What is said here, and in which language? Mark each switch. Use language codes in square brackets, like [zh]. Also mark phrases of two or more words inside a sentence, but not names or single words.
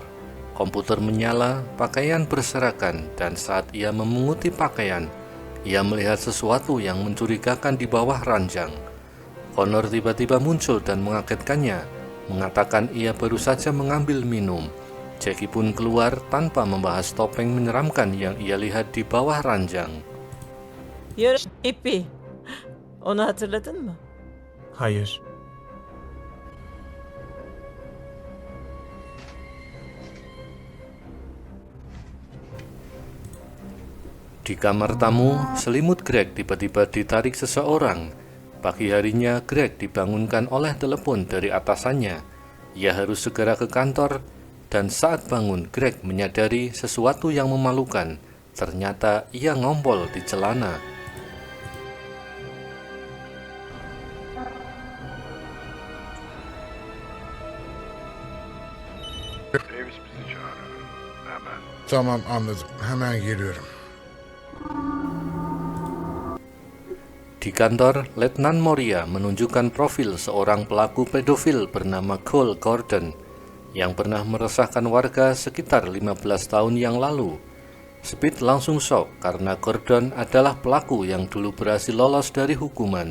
[id] Komputer menyala, pakaian berserakan, dan saat ia memunguti pakaian, ia melihat sesuatu yang mencurigakan di bawah ranjang. Connor tiba-tiba muncul dan mengagetkannya, mengatakan ia baru saja mengambil minum. Jackie pun keluar tanpa membahas topeng menyeramkan yang ia lihat di bawah ranjang. [tr] Yarış ipi. Onu hatırladın mı? Hayır. [id] Di kamar tamu, selimut Greg tiba-tiba ditarik seseorang. Pagi harinya, Greg dibangunkan oleh telepon dari atasannya. Ia harus segera ke kantor, dan saat bangun, Greg menyadari sesuatu yang memalukan. Ternyata ia ngompol di celana. [tr] Tamam, anladım. Hemen geliyorum. [id] Di kantor, Letnan Moria menunjukkan profil seorang pelaku pedofil bernama Cole Gordon yang pernah meresahkan warga sekitar 15 tahun yang lalu. Speed langsung shock karena Gordon adalah pelaku yang dulu berhasil lolos dari hukuman.